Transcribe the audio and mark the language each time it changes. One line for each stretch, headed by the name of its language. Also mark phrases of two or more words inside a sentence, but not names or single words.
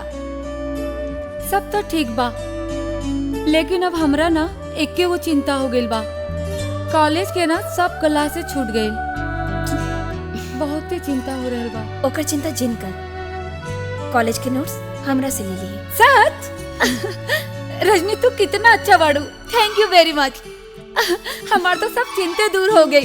Bhojpuri: सब तो ठीक बा, लेकिन अब हमरा ना एके वो चिंता हो गइल बा कॉलेज के ना सब क्लासे छूट गई। बहुत ही चिंता हो रहल बा। ओकर चिंता जिन कर। कॉलेज के नोट्स हमरा से ले लिए। सच? रजनी तू कितना अच्छा बाड़ू।
English: Thank you very much.
Bhojpuri: हमार तो सब चिंते दूर हो गई।